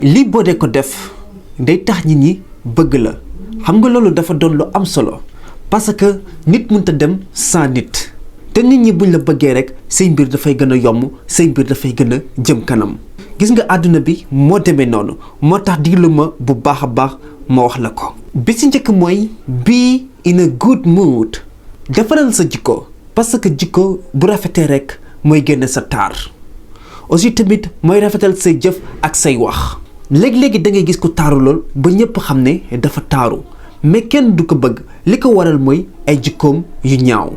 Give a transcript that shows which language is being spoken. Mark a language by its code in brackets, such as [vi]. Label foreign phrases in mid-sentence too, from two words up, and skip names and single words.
[wo] lii boo dee ko def day tax nit ñi bëgg la xam nga loolu dafa doon lu am solo [fr] parce que [wo] nit mënta dem sans nit te nit ñi buñ la bëggee rek say mbir dafay gën a yomb say mbir dafay gën a jëm kanam gis nga àdduna bi moo demee noonu moo tax diglu ma bu baax a baax ma wax la ko. bi ci njëkk mooy [en] be in a good mood [wo] defaral sa jikko [fr] parce que [wo] jikko bu rafetee rek mooy génne sa taar aussi tamit mooy rafetal say jëf ak say wax. léegi-léegi da ngay gis ko taaru lool ba ñëpp xam ne dafa taaru mais kenn du ko bëgg li ko waral mooy ay jikkoom yu ñaaw.